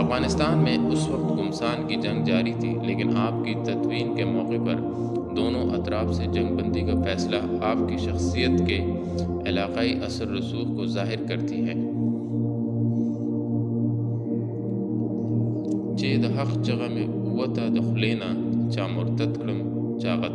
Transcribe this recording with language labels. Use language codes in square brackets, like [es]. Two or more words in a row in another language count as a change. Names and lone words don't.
[ur] افغانستان میں اس وقت گمسان کی جنگ جاری تھی، لیکن آپ کی تدفین کے موقع پر دونوں اطراف سے جنگ بندی کا فیصلہ آپ کی شخصیت کے علاقائی اثر رسوخ کو ظاہر کرتی ہے۔ [ps] چہ د حق چغه مې ووته د خولې نه، چا مرتد کړم چا غدار